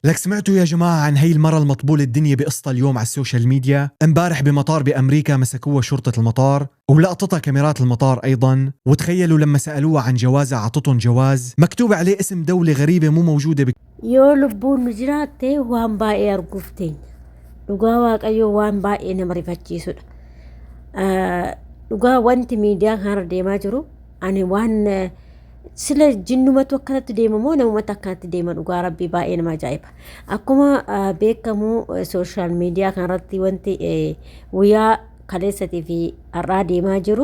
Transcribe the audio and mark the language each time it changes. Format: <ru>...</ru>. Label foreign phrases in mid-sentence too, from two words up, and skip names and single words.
<ar>لك سمعتوا يا جماعة عن هي المرة المطبولة الدنيا بقصتها اليوم على</ar> <en>social media?</en> <ar>امبارح بمطار بأمريكا مسكوها شرطة المطار ولقطتها كاميرات المطار أيضا، وتخيلوا لما سألوها عن جوازها عطتهم جواز مكتوب عليه اسم دولة غريبة مو موجودة</ar> <om>yoo lubbuun nu jiraatte waan baay'ee arguuf teenya. Dhugaa waaqayyoo waan baay'ee nama rifachiisudha. Dhugaa wanti miidiyaa kanarra deemaa jiru ani waan sila jinnumatu akkanatti deemamoo namumatti akkanatti deema. Dhugaa rabbii baay'ee nama ajaa'iba. Akkuma beekamu</om> <en>sooshaal miidiyaa</en> <om>kanarratti wanti guyyaa kaleessatii fi har'aa deemaa jiru.</om>